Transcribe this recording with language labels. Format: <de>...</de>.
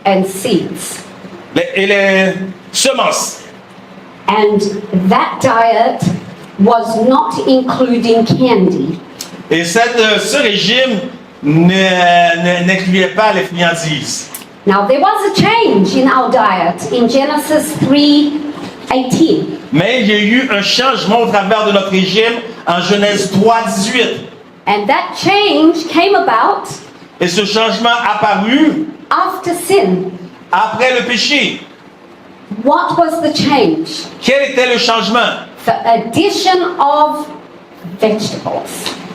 <en>and seeds.</en> <fr>et les semences.</fr> <en>And that diet was not including candy.</en> <fr>Et ce régime n'incluait pas les friandises.</fr> <en>Now there was a change in our diet in Genesis 3:18.</en> <fr>Mais il y a eu un changement au travers de notre régime en Genèse 3:18.</fr> <en>And that change came about</en> <fr>Et ce changement apparu</fr> <en>after sin.</en> <fr>après le péché.</fr> <en>What was the change?</en> <fr>Quel était le changement?</fr> <en>The addition of vegetables.</en>